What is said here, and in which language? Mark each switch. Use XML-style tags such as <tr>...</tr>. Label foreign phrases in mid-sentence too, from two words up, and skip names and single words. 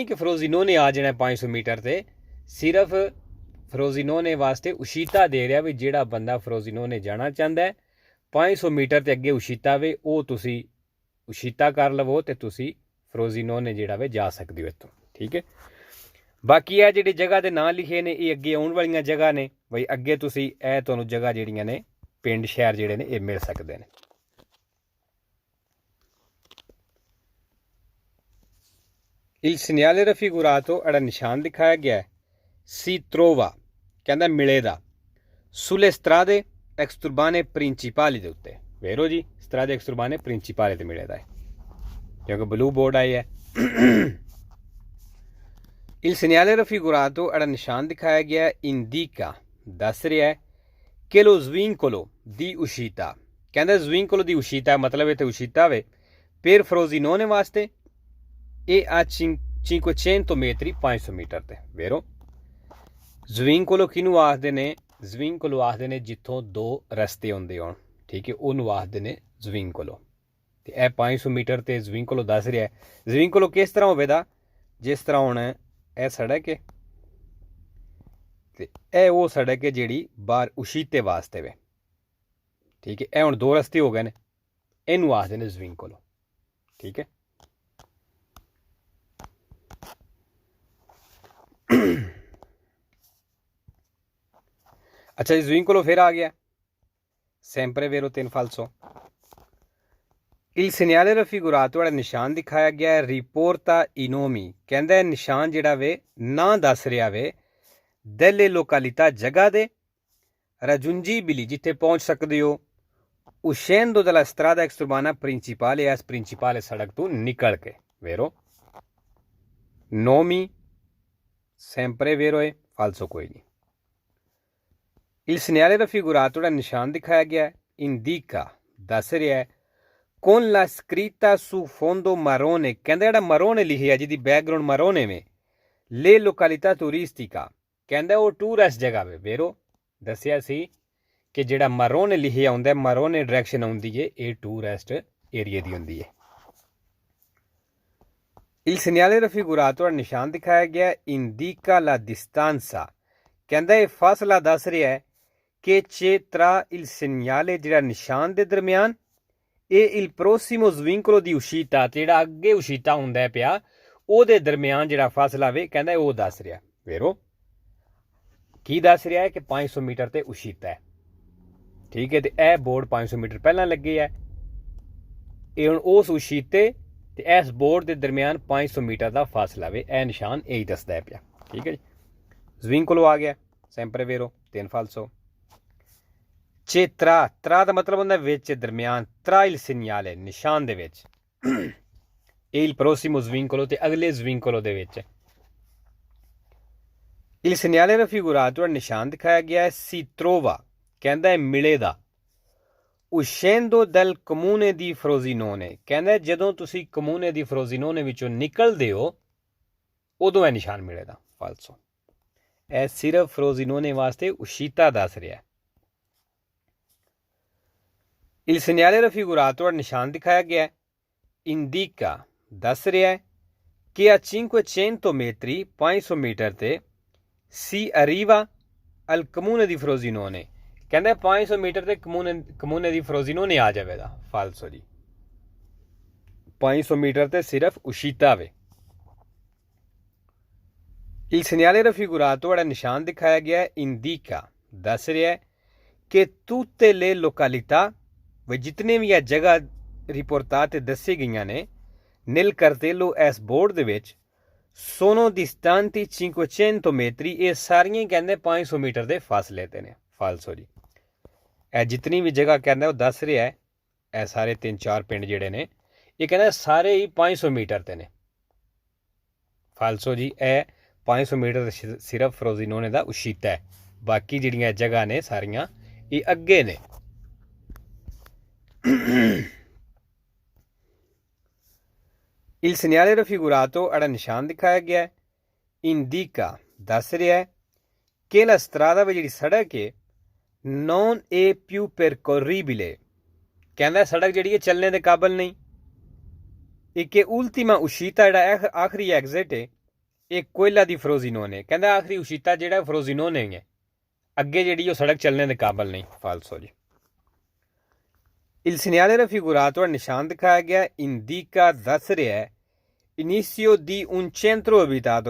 <pa>ਕਿ ਫਰੋਜ਼ੀਨੋਨੇ ਆ ਜਾਣਾ 500 ਮੀਟਰ ਤੇ ਸਿਰਫ ਫਰੋਜ਼ੀਨੋਨੇ ਵਾਸਤੇ ਉਸ਼ੀਤਾ ਦੇ ਰਿਹਾ ਵੀ ਜਿਹੜਾ ਬੰਦਾ ਫਰੋਜ਼ੀਨੋਨੇ ਜਾਣਾ ਚਾਹੁੰਦਾ ਹੈ 500 ਮੀਟਰ ਤੇ ਅੱਗੇ ਉਸ਼ੀਤਾ ਵੇ ਉਹ ਤੁਸੀਂ ਉਸ਼ੀਤਾ ਕਰ ਲਵੋ ਤੇ ਤੁਸੀਂ ਫਰੋਜ਼ੀਨੋਨੇ ਜਿਹੜਾ ਵੇ ਜਾ ਸਕਦੇ ਹੋ ਇੱਥੋਂ ਠੀਕ ਹੈ ਬਾਕੀ ਇਹ ਜਿਹੜੀ ਜਗ੍ਹਾ ਦੇ ਨਾਂ ਲਿਖੇ ਨੇ ਇਹ ਅੱਗੇ ਆਉਣ ਵਾਲੀਆਂ ਜਗ੍ਹਾ ਨੇ ਬਈ ਅੱਗੇ ਤੁਸੀਂ ਇਹ ਤੁਹਾਨੂੰ ਜਗ੍ਹਾ ਜਿਹੜੀਆਂ ਨੇ ਪਿੰਡ ਸ਼ਹਿਰ ਜਿਹੜੇ ਨੇ ਇਹ ਮਿਲ ਸਕਦੇ ਨੇ</pa> <it>Il segnale raffigurato</it> <pa>ਜਿਹੜਾ ਨਿਸ਼ਾਨ ਦਿਖਾਇਆ ਗਿਆ</pa> <it>si trova</it> <pa>ਕਹਿੰਦਾ ਮਿਲੇਗਾ</pa> <it>sulle strade exturbane principali</it> <pa>ਦੇ ਉੱਤੇ ਵੇਰੋ ਜੀ</pa> <it>strade exturbane principali</it> <pa>ਤੇ ਮਿਲੇਗਾ ਕਿਉਂਕਿ ਬਲੂ ਬੋਰਡ ਆਈ ਹੈ</pa> <it>Il segnale raffigurato</it> <pa>ਜਿਹੜਾ ਨਿਸ਼ਾਨ ਦਿਖਾਇਆ ਗਿਆ</pa> <it>indica</it> <pa>ਦੱਸ ਰਿਹਾ ਹੈ</pa> <it>che lo svincolo di uscita ਕਹਿੰਦਾ svincolo di uscita</it> <pa>ਮਤਲਬ ਇੱਥੇ uscita ਵੇ</pa> <it>per Frosinone</it> <pa>ਵਾਸਤੇ ਇਹ ਆ 500 metri 500 ਮੀਟਰ ਤੇ ਵੇਰੋ ਜ਼ਵਿੰਕੋਲੋ ਕਿਹਨੂੰ ਆਖਦੇ ਨੇ ਜ਼ਵਿੰਕੋਲੋ ਆਖਦੇ ਨੇ ਜਿੱਥੋਂ ਦੋ ਰਸਤੇ ਆਉਂਦੇ ਹੋਣ ਠੀਕ ਹੈ ਉਹਨੂੰ ਆਖਦੇ ਨੇ ਜ਼ਵਿੰਕੋਲੋ ਤੇ ਇਹ 500 ਮੀਟਰ ਤੇ ਜ਼ਵਿੰਕੋਲੋ ਦੱਸ ਰਿਹਾ ਹੈ ਜ਼ਵਿੰਕੋਲੋ ਕਿਸ ਤਰ੍ਹਾਂ ਹੋਵੇਗਾ ਜਿਸ ਤਰ੍ਹਾਂ ਹੁਣ ਇਹ ਸੜਕ ਹੈ ਤੇ ਇਹ ਉਹ ਸੜਕ ਹੈ ਜਿਹੜੀ ਬਾਹਰ ਉਸ਼ੀਤੇ ਵਾਸਤੇ ਵੇ ਠੀਕ ਹੈ ਇਹ ਹੁਣ ਦੋ ਰਸਤੇ ਹੋ ਗਏ ਨੇ ਇਹਨੂੰ ਆਖਦੇ ਨੇ ਜ਼ਵਿੰਕੋਲੋ ਠੀਕ ਹੈ ਅੱਛਾ ਜੀ ਜ਼ਵਿੰਕੋਲੋ ਫਿਰ ਆ ਗਿਆ</pa> <it>sempre vero</it> <pa>ਤਿੰਨ falso</pa> <it>il segnale raffigurato</it> <pa>ਜਿਹੜਾ ਨਿਸ਼ਾਨ ਦਿਖਾਇਆ ਗਿਆ ਹੈ</pa> <it>riporta i nomi</it> <pa>ਕਹਿੰਦਾ ਨਿਸ਼ਾਨ ਜਿਹੜਾ ਵੇ ਨਾਂ ਦੱਸ ਰਿਹਾ ਵੇ</pa> <it>delle località</it> <pa>ਜਗ੍ਹਾ ਦੇ raggiungibili ਜਿੱਥੇ ਪਹੁੰਚ ਸਕਦੇ ਹੋ</pa> <it>uscendo dalla strada exturbana principale</it> <pa>ਇਸ ਪ੍ਰਿੰਸੀਪਲ ਸੜਕ ਤੋਂ ਨਿਕਲ ਕੇ vero</pa> <it>nomi sempre vero è falso</it> <pa>ਕੋਈ ਨਹੀਂ</pa> <it>Il segnale raffigurato</it> <pa>ਜਿਹੜਾ ਨਿਸ਼ਾਨ ਦਿਖਾਇਆ ਗਿਆ indica ਦੱਸ ਰਿਹਾ ਹੈ</pa> <it>con la scritta su fondo marrone</it> <pa>ਕਹਿੰਦਾ ਜਿਹੜਾ marrone ਲਿਖਿਆ ਜਿਹਦੀ ਬੈਕਗ੍ਰਾਉਂਡ marrone ਵੇ</pa> <it>le località turistica</it> <pa>ਕਹਿੰਦਾ ਉਹ ਟੂਰਿਸਟ ਜਗ੍ਹਾ ਵੇ ਵੇਰੋ ਦੱਸਿਆ ਸੀ ਕਿ ਜਿਹੜਾ marrone ਲਿਖਿਆ ਹੁੰਦਾ marrone ਡਾਇਰੈਕਸ਼ਨ ਆਉਂਦੀ ਹੈ ਇਹ ਟੂਰਿਸਟ ਏਰੀਆ ਦੀ ਹੁੰਦੀ ਹੈ</pa> <it>Il segnale raffigurato</it> <pa>ਜਿਹੜਾ ਨਿਸ਼ਾਨ ਦਿਖਾਇਆ ਗਿਆ</pa> <it>indica la distanza</it> <pa>ਕਹਿੰਦਾ ਇਹ ਫਾਸਲਾ ਦੱਸ ਰਿਹਾ ਹੈ ਕਿ</pa> <it>tra il segnale</it> <pa>ਜਿਹੜਾ ਨਿਸ਼ਾਨ ਦੇ ਦਰਮਿਆਨ ਇਹ</pa> <it>il prossimo svincolo di uscita</it> <pa>ਜਿਹੜਾ ਅੱਗੇ ਉਸ਼ੀਤਾ ਹੁੰਦਾ ਪਿਆ ਉਹਦੇ ਦਰਮਿਆਨ ਜਿਹੜਾ ਫਾਸਲਾ ਵੇ ਕਹਿੰਦਾ ਉਹ ਦੱਸ ਰਿਹਾ ਵੇਰੋ ਕੀ ਦੱਸ ਰਿਹਾ ਹੈ ਕਿ 500 ਮੀਟਰ ਤੇ ਉਸ਼ੀਤਾ ਹੈ ਠੀਕ ਹੈ ਤੇ ਇਹ ਬੋਰਡ 500 ਮੀਟਰ ਪਹਿਲਾਂ ਲੱਗੇ ਹੈ ਇਹ ਹੁਣ ਉਸ ਉਸ਼ੀਤੇ ਤੇ ਇਸ ਬੋਰਡ ਦੇ ਦਰਮਿਆਨ 500 ਮੀਟਰ ਦਾ ਫਾਸਲਾ ਵੇ ਇਹ ਨਿਸ਼ਾਨ ਇਹੀ ਦੱਸਦਾ ਪਿਆ ਠੀਕ ਹੈ ਜੀ ਜ਼ਵਿੰਕੋਲੋ ਆ ਗਿਆ</pa> <it>sempre vero</it> <pa>ਤਿੰਨ</pa> <it>falso c'è tra</it> <pa>ਦਾ ਮਤਲਬ ਹੁੰਦਾ ਵਿੱਚ ਦਰਮਿਆਨ</pa> <it>tra il segnale</it> <pa>ਨਿਸ਼ਾਨ ਦੇ ਵਿੱਚ</pa> <it>e il prossimo svincolo</it> <pa>ਤੇ ਅਗਲੇ svincolo ਦੇ ਵਿੱਚ</pa> <it>il segnale raffigurato</it> <pa>ਨਿਸ਼ਾਨ ਦਿਖਾਇਆ ਗਿਆ ਹੈ</pa> <it>si trova</it> <pa>ਕਹਿੰਦਾ ਹੈ ਮਿਲੇਗਾ</pa> <it>uscendo dal comune di Frosinone</it> <pa>ਕਹਿੰਦਾ ਜਦੋਂ ਤੁਸੀਂ</pa> <it>comune di Frosinone</it> <pa>ਵਿੱਚੋਂ ਨਿਕਲਦੇ ਹੋ ਉਦੋਂ ਇਹ ਨਿਸ਼ਾਨ ਮਿਲੇਗਾ falso ਇਹ ਸਿਰਫ ਫਰੋਜ਼ੀਨੋਨੇ ਵਾਸਤੇ uscita ਦੱਸ ਰਿਹਾ।</pa> <it>Il segnale raffigurato al</it> <pa>ਨਿਸ਼ਾਨ ਦਿਖਾਇਆ ਗਿਆ ਹੈ</pa> <it>indica</it> <pa>ਦੱਸ ਰਿਹਾ ਹੈ ਕਿ</pa> <it>a 500 metri</it> <pa>500 ਮੀਟਰ ਤੇ</pa> <it>si arriva al comune di Frosinone।</it> <pa>ਕਹਿੰਦਾ 500 ਮੀਟਰ ਤੇ</pa> <it>comune di Frosinone</it> <pa>ਆ ਜਾਵੇਗਾ। ਫਾਲਸੋ ਜੀ, 500 ਮੀਟਰ ਤੇ ਸਿਰਫ uscita ਵੇ।</pa> <it>Il segnale raffigurato al</it> <pa>ਨਿਸ਼ਾਨ ਦਿਖਾਇਆ ਗਿਆ ਹੈ indica ਦੱਸ ਰਿਹਾ ਹੈ ਕਿ</pa> <it>tutte le località</it> <hi>व जितने भी</hi> <pa>ਇਹ ਜਗ੍ਹਾ ਰਿਪੋਰਟਾਂ ਦੱਸੀ ਗਈਆਂ ਨੇ</pa> <it>nel cartello</it> <pa>ਇਸ ਬੋਰਡ ਦੇ ਵਿੱਚ</pa> <it>sono distanti 500 metri।</it> <pa>ਇਹ ਸਾਰੀਆਂ ਕਹਿੰਦੇ 500 ਮੀਟਰ ਦੇ ਫਾਸਲੇ ਤੇ ਨੇ। ਫਾਲਸੋ ਜੀ, ਇਹ ਜਿਤਨੀ ਵੀ ਜਗ੍ਹਾ ਕਹਿੰਦਾ ਉਹ ਦੱਸ ਰਿਹਾ ਹੈ, ਇਹ ਸਾਰੇ 3-4 ਪਿੰਡ ਜਿਹੜੇ ਨੇ ਇਹ ਕਹਿੰਦਾ ਸਾਰੇ ਹੀ 500 ਮੀਟਰ ਤੇ ਨੇ। ਫਾਲਸੋ ਜੀ, ਇਹ 500 ਮੀਟਰ ਸਿਰਫ ਫਰੋਜ਼ੀਨੋਨੇ ਦਾ uscita ਹੈ। ਬਾਕੀ ਜਿਹੜੀਆਂ ਜਗ੍ਹਾ ਨੇ ਸਾਰੀਆਂ ਇਹ ਅੱਗੇ ਨੇ।</pa> <it>Il segnale raffigurato al</it> <pa>ਨਿਸ਼ਾਨ ਦਿਖਾਇਆ ਗਿਆ ਹੈ indica ਦੱਸ ਰਿਹਾ ਹੈ ਕਿ</pa> <it>la strada</it> <pa>ਵੇ ਜਿਹੜੀ ਸੜਕ ਹੈ</pa> <it>non è più percorribile।</it> <pa>ਕਹਿੰਦਾ ਸੜਕ ਜਿਹੜੀ ਹੈ ਚੱਲਣੇ ਦੇ ਕਾਬਲ ਨਹੀਂ। ਇੱਕ</pa> <it>ultima uscita</it> <pa>ਜਿਹੜਾ ਆਖਰੀ ਐਗਜ਼ਿਟ ਹੈ ਇਹ ਕੋਇਲਾ ਦੀ ਫਰੋਜ਼ੀਨੋਨੇ। ਕਹਿੰਦਾ ਆਖਰੀ uscita ਜਿਹੜਾ ਫਰੋਜ਼ੀਨੋਨੇ ਹੈ, ਅੱਗੇ ਜਿਹੜੀ ਉਹ ਸੜਕ ਚੱਲਣੇ ਦੇ ਕਾਬਲ ਨਹੀਂ। ਫਾਲਸੋ ਜੀ।</pa> <it>Il segnale raffigurato al</it> <pa>ਨਿਸ਼ਾਨ ਦਿਖਾਇਆ ਗਿਆ</pa> <it>indica</it> <pa>ਦੱਸ ਰਿਹਾ ਹੈ</pa> <it>inizio di un centro abitato।</it>